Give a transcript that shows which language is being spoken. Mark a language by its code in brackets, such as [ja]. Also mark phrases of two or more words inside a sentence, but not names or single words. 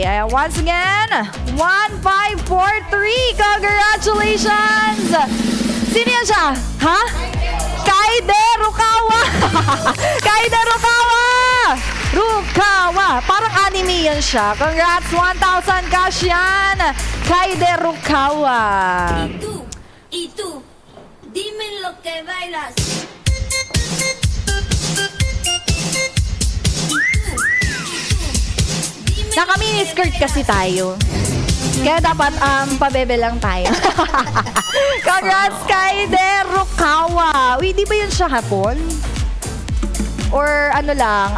[en] Once again, 1, 5, 4, 3. Congratulations! [tl] Sino yan siya? Kaide Rukawa! Kaide Rukawa! Rukawa! Parang anime yan siya. Congrats! 1,000 cash yan! Kaide Rukawa! [es] Y tú, dime lo que bailas. [tl] Naka-mini skirt kasi tayo. Kaya dapat pabebe lang tayo. Congrats kay Derukawa. Uy, di ba yun siya hapon? Or ano lang?